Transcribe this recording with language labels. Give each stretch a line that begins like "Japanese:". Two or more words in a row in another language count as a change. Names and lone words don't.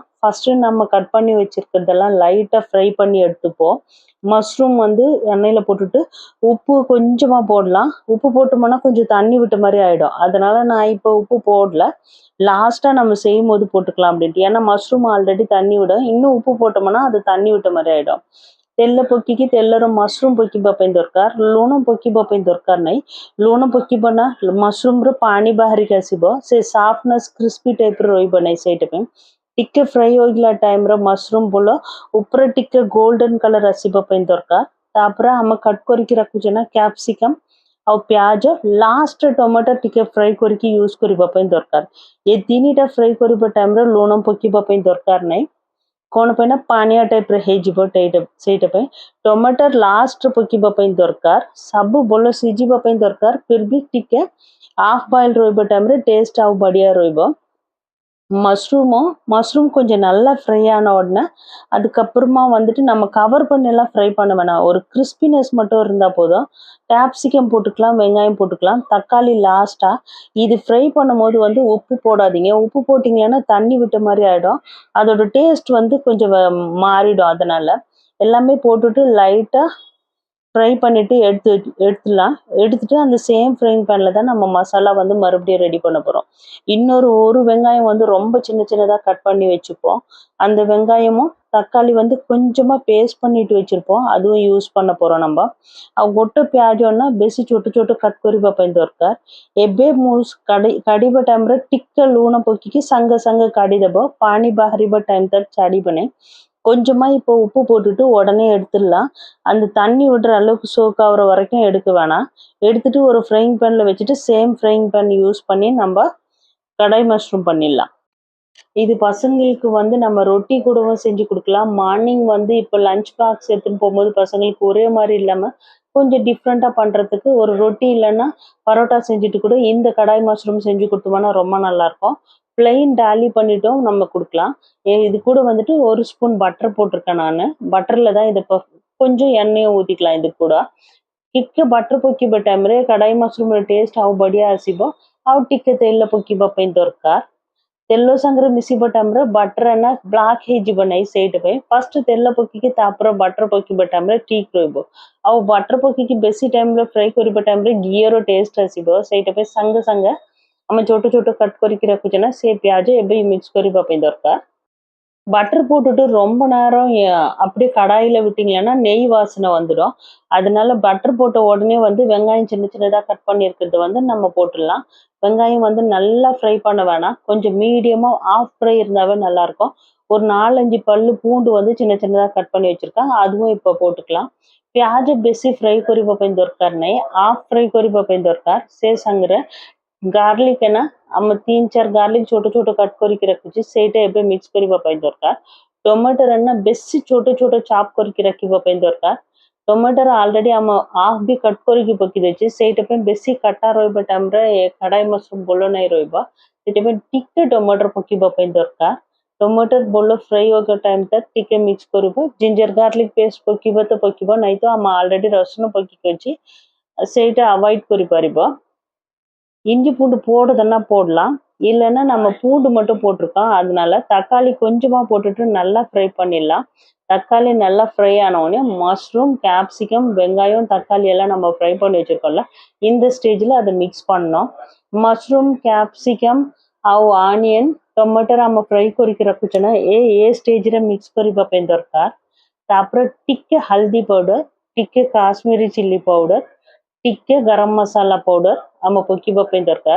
Tamil: ஃபர்ஸ்ட் நம்ம கட் பண்ணி வச்சிருக்கிறதெல்லாம் லைட்டா ஃப்ரை பண்ணி எடுத்துப்போம். மஷ்ரூம் வந்து எண்ணெயில போட்டுட்டு உப்பு கொஞ்சமா போடலாம். உப்பு போட்டோம்னா கொஞ்சம் தண்ணி விட்ட மாதிரி ஆயிடும். அதனால நான் இப்போ உப்பு போடல. லாஸ்டா நம்ம செய்யும்போது போட்டுக்கலாம் அப்படின்ட்டு. ஏன்னா மஷ்ரூம் ஆல்ரெடி தண்ணி விடும். இன்னும் உப்பு போட்டோம்னா அது தண்ணி விட்ட மாதிரி ஆயிடும்.
Odia: ତେଲ ପକେଇକି ତେଲର ମସରୁମ୍ ପକେଇବା ପାଇଁ ଦରକାର, ଲୁଣ ପକେଇବା ପାଇଁ ଦରକାର ନାହିଁ। ଲୁଣ ପକେଇବା ନା ମସରୁମ୍ର ପାଣି ବାହାରିକି ଆସିବ, ସେ
English: softness crispy
Odia: ଟାଇପ୍ର ରହିବ ନାହିଁ ସେଇଟା ପାଇଁ। ଟିକେ ଫ୍ରାଇ ହୋଇଗଲା ଟାଇମ୍ର ମସରୁମ୍ ବୋଲ ଉପରେ ଟିକେ
English: golden colour
Odia: ଆସିବା ପାଇଁ ଦରକାର। ତାପରେ ଆମେ କଟ୍ କରିକି ରଖୁଛେ ନା କ୍ୟାପ୍ସିକମ୍ ଆଉ ପିଆଜ, ଲାଷ୍ଟ ଟମାଟୋ ଟିକେ ଫ୍ରାଇ କରିକି ୟୁଜ୍ କରିବା ପାଇଁ ଦରକାର। ଏ ତିନିଟା ଫ୍ରାଇ କରିବା ଟାଇମ୍ରେ ଲୁଣ ପକେଇବା ପାଇଁ ଦରକାର ନାହିଁ। କ'ଣ ପାଇଁ ନା ପାଣିଆ ଟାଇପ୍ର ହେଇଯିବ ସେଇଟା ପାଇଁ। ଟମାଟର ଲାଷ୍ଟ ପକେଇବା ପାଇଁ ଦରକାର। ସବୁ ଭଲ ସିଝିବା ପାଇଁ ଦରକାର। ଫିର୍ ବି ଟିକେ
English: half boil
Odia: ରହିବା ଟାଇମ୍ରେ டேஸ்ட் ଆଉ ବଢ଼ିଆ ରହିବ।
Tamil: மஷ்ரூம் கொஞ்சம் நல்லா ஃப்ரை ஆன உடனே அதுக்கப்புறமா வந்துட்டு நம்ம கவர் பண்ணெல்லாம் ஃப்ரை பண்ண வேணாம். ஒரு கிறிஸ்பினஸ் மட்டும் இருந்தால் போதும். கேப்சிகம் போட்டுக்கலாம், வெங்காயம் போட்டுக்கலாம், தக்காளி லாஸ்டா. இது ஃப்ரை பண்ணும்போது வந்து உப்பு போடாதீங்க. உப்பு போட்டிங்கன்னா தண்ணி விட்ட மாதிரி ஆகிடும். அதோட டேஸ்ட் வந்து கொஞ்சம் மாறிடும். அதனால எல்லாமே போட்டுட்டு லைட்டாக ஃப்ரை பண்ணிட்டு எடுத்துடலாம். எடுத்துட்டு அந்த
English: same frying pan
Tamil: தான் நம்ம மசாலா வந்து மறுபடியும் ரெடி பண்ண போறோம். ஒரு வெங்காயம் வந்து ரொம்ப சின்ன சின்னதா கட் பண்ணி வச்சுப்போம். அந்த வெங்காயமும் தக்காளி வந்து கொஞ்சமா பேஸ்ட் பண்ணிட்டு வச்சிருப்போம். அதுவும் யூஸ் பண்ண போறோம் நம்ம।
Odia: ଆଉ ଗୋଟେ ପିଆଜ ନା ବେଶୀ ଛୋଟ ଛୋଟ କଟ୍ କରିବା ପାଇଁ ଦରକାର। ଏବେ ମୁଁ କାଢିବା ଟାଇମ୍ରେ ଟିକେ ଲୁଣ ପକେଇକି ସାଙ୍ଗେ ସାଙ୍ଗେ କାଢିଦେବ। ପାଣି ବାହାରିବା ଟାଇମ୍ ତକ ଛାଡ଼ିବ ନାହିଁ।
Tamil: கொஞ்சமா இப்போ உப்பு போட்டுட்டு உடனே எடுத்துடலாம்। அந்த தண்ணி விடுற அளவுக்கு சோக் ஆகுற வரைக்கும் எடுக்க வேணாம்। எடுத்துட்டு ஒரு
English: frying pan
Tamil: வச்சுட்டு
English: same frying pan
Tamil: யூஸ் பண்ணி நம்ம கடாய் மஷ்ரூம் பண்ணிடலாம்। இது பசங்களுக்கு வந்து நம்ம ரொட்டி கூடவும் செஞ்சு கொடுக்கலாம்। மார்னிங் வந்து இப்போ
English: lunch box
Tamil: எடுத்துன்னு போகும்போது பசங்களுக்கு ஒரே மாதிரி இல்லாமல் கொஞ்சம் டிஃப்ரெண்ட்டாக பண்ணுறதுக்கு ஒரு ரொட்டி இல்லைன்னா பரோட்டா செஞ்சுட்டு கூட இந்த கடாய் மஷ்ரூம் செஞ்சு கொடுத்தோம்னா ரொம்ப நல்லாயிருக்கும்। பிளெயின் டாலி பண்ணிட்டும் நம்ம கொடுக்கலாம்। இது கூட வந்துட்டு ஒரு ஸ்பூன் பட்டர் போட்டிருக்கேன் நான்। பட்டரில் தான் இதை கொஞ்சம் எண்ணெயை ஊற்றிக்கலாம் இது கூட।
Odia: ଟିକେ ବଟର ପକେଇବା ଟାଇମ୍ରେ କଡ଼ାଇ ମସରୁମ୍ର ଟେଷ୍ଟ ଆଉ ବଢ଼ିଆ ଆସିବ। ଆଉ ଟିକେ ତେଲ ପକେଇବା ପାଇଁ ଦରକାର। ତେଲ ସାଙ୍ଗରେ ମିଶିବା ଟାଇମ୍ରେ ବଟର ନା ବ୍ଲାକ୍ ହେଇଯିବ ନାହିଁ ସେଇଟା ପାଇଁ। ଫାର୍ଷ୍ଟ ତେଲ ପକେଇକି ତାପରେ ବଟର ପକେଇବା ଟାଇମ୍ରେ ଠିକ୍ ରହିବ। ଆଉ ବଟର ପକେଇକି ବେଶୀ ଟାଇମ୍ରେ ଫ୍ରାଇ କରିବା ଟାଇମ୍ରେ ଘିଅର ଟେଷ୍ଟ ଆସିବ। ସେଇଟା ପାଇଁ ସାଙ୍ଗେ ସାଙ୍ଗେ ଆମେ ଛୋଟ ଛୋଟ କଟ୍ କରିକି ରଖୁଛେ ନା ସେ ପିଆଜ ଏବେ ମିକ୍ସ କରିବା ପାଇଁ ଦରକାର।
Tamil: பட்டர் போட்டுட்டு ரொம்ப நேரம் அப்படியே கடாயில விட்டீங்கன்னா நெய் வாசனை வந்துடும்। அதனால பட்டர் போட்ட உடனே வந்து வெங்காயம் சின்ன சின்னதாக கட் பண்ணியிருக்கிறது வந்து நம்ம போட்டுடலாம்। வெங்காயம் வந்து நல்லா ஃப்ரை பண்ண வேணாம், கொஞ்சம் மீடியமாக
English: half fry
Tamil: இருந்தாவே நல்லாயிருக்கும்। ஒரு 4-5 பல்லு பூண்டு வந்து சின்ன சின்னதாக கட் பண்ணி வச்சுருக்கேன், அதுவும் இப்போ போட்டுக்கலாம்।
Odia: ପିଆଜ ବେଶୀ ଫ୍ରାଇ କରିବା ପାଇଁ ଦରକାର ନାହିଁ,
English: half fry
Odia: କରିବା ପାଇଁ ଦରକାର। ସେ ସାଙ୍ଗରେ ଗାର୍ଲିକ୍ ନା ଆମେ 3-4 ଗାର୍ଲିକ୍ ଛୋଟ ଛୋଟ କଟ୍ କରିକି ରଖୁଛି, ସେଇଟା ଏବେ ମିକ୍ସ କରିବା ପାଇଁ ଦରକାର। ଟମାଟର ନା ବେଶୀ ଛୋଟ ଛୋଟ ଚପ୍ କରିକି ରଖିବା ପାଇଁ ଦରକାର। ଟମାଟର ଅଲରେଡି ଆମ ହାଫ୍ ବି କଟ୍ କରିକି ପକେଇ ଦେଇଛି, ସେଇଟା ପାଇଁ ବେଶୀ କଟା ରହିବା ଟାଇମ୍ରେ କଡ଼ାଇ ମସରୁମ୍ ଭଲ ନାହିଁ ରହିବ। ସେଥିପାଇଁ ଟିକେ ଟମାଟର ପକେଇବା ପାଇଁ ଦରକାର। ଟମାଟର ଭଲ ଫ୍ରାଇ ହେବା ଟାଇମ୍ ତକ ଟିକେ ମିକ୍ସ କରିବ।
English: ginger garlic paste
Odia: ପକେଇବ ତ ପକେଇବ, ନାହିଁ ତ ଆମେ ଅଲରେଡି ରସୁଣ ପକେଇକି ଅଛି, ସେଇଟା அவாய்ட் କରିପାରିବ।
Tamil: இஞ்சி பூண்டு போடுறதுன்னா போடலாம், இல்லைன்னா நம்ம பூண்டு மட்டும் போட்டிருக்கோம், அதனால தக்காளி கொஞ்சமாக போட்டுட்டு நல்லா ஃப்ரை பண்ணிடலாம்। தக்காளி நல்லா ஃப்ரை ஆனவுடனே மஷ்ரூம், கேப்சிகம், வெங்காயம், தக்காளி எல்லாம் நம்ம ஃப்ரை பண்ணி வச்சுருக்கோம்ல, இந்த ஸ்டேஜில் அதை மிக்ஸ் பண்ணோம்।
Odia: ମସରୁମ୍, କ୍ୟାପ୍ସିକମ୍ ଆଉ ଆନିୟନ୍, ଟମାଟର ଆମ ଫ୍ରାଇ କରିକି ରଖୁଛେ ନା ଏ ଷ୍ଟେଜ୍ରେ ମିକ୍ସ କରିବା ପାଇଁ ଦରକାର। ତାପରେ ଟିକେ ହଳଦୀ ପାଉଡର, ଟିକେ କାଶ୍ମୀରୀ
English: chili powder,
Odia: ଟିକେ ଗରମ ମସଲା ପାଉଡର ଆମ ପକେଇବା ପାଇଁ ଦରକାର।